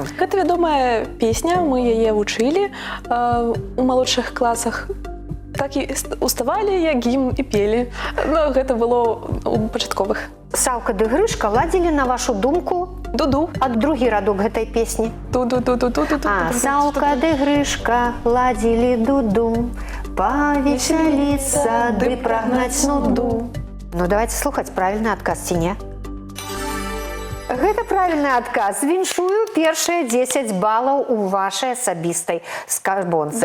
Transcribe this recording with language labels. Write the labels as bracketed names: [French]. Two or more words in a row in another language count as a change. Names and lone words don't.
[Belarusian] Гэта вядомая песня, мы яе вучылі у малодшых класах. Так і уставалі, як гімн і пелі. Ну, гэта было у пачатковых. Саўка ды Грышка ладзілі, на вашу думку, дуду. А другі радок гэтай песні? Ду-ду-ду-ду-ду-ду. А, Саўка ды Грышка ладзілі дуду, павесяліцца ды прагнаць нуду. Ну, давайте слухаць правільны адказ, ці не? Гэта правільны адказ. Віншую першыя 10 балаў у вашай асабістай скарбонцы.